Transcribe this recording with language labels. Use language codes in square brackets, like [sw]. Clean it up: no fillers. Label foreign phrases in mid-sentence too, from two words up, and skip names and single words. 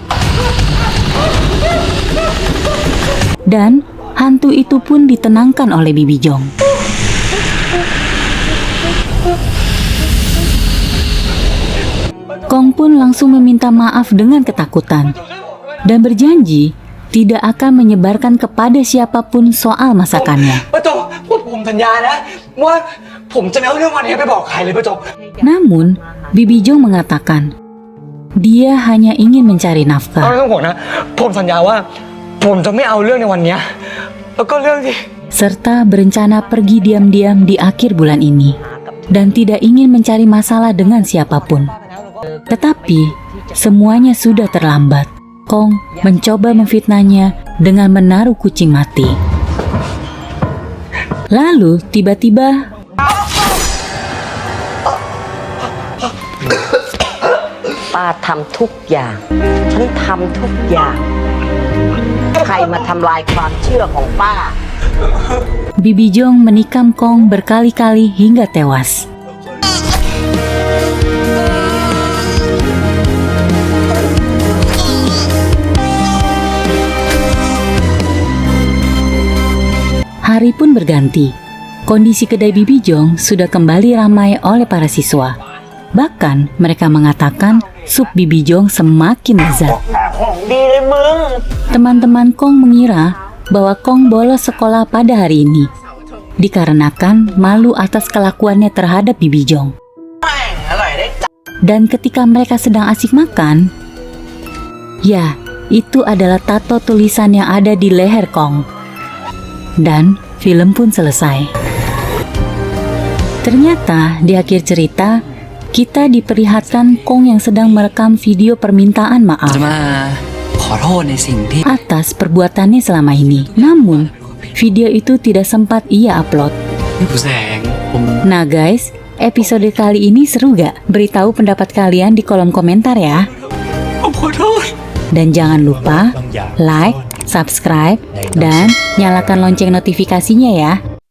[id] Dan hantu itu pun ditenangkan oleh Bibi Jong. Kong pun langsung meminta maaf dengan ketakutan dan berjanji tidak akan menyebarkan kepada siapapun soal masakannya. [th] ป้าจงผมสัญญานะว่าผมจะไม่เอาเรื่องวันนี้ไปบอกใครเลยป้าจง [id] Namun, Bibi Jong mengatakan dia hanya ingin mencari [th] เอา [id] nafkah [th] เรื่องผมนะผมสัญญาว่าผมจะไม่เอาเรื่องในวันนี้แล้วก็เรื่องที่ [id] serta berencana pergi diam-diam di akhir bulan ini dan tidak ingin mencari masalah dengan siapapun. Tetapi semuanya sudah terlambat. Kong mencoba memfitnahnya dengan menaruh kucing mati. Lalu tiba-tiba [th] ป้าทำทุกอย่าง ฉันทำทุกอย่าง ใครมาทำลายความเชื่อของป้า [id] Bibi Jong menikam Kong berkali-kali hingga tewas. Hari pun berganti. Kondisi kedai Bibi Jong sudah kembali ramai oleh para siswa. Bahkan mereka mengatakan sup Bibi Jong semakin lezat. [th] ของดีเลยมึง [id] Teman-teman Kong mengira bahwa Kong bolos sekolah pada hari ini, dikarenakan malu atas kelakuannya terhadap Bibi Jong. Dan ketika mereka sedang asik makan, ya, itu adalah tato tulisan yang ada di leher Kong. Dan film pun selesai. Ternyata di akhir cerita, kita diperlihatkan Kong yang sedang merekam video permintaan maaf [th] จะมาขอโทษในสิ่งที่ [id] atas perbuatannya selama ini. Namun, video itu tidak sempat ia upload. [th] พี่ผู้แสงผม [id] Nah guys, episode kali ini seru gak? Beritahu pendapat kalian di kolom komentar ya. [th] ผมขอโทษ [id] Dan jangan lupa [en] like, subscribe, [id] dan nyalakan lonceng notifikasinya ya.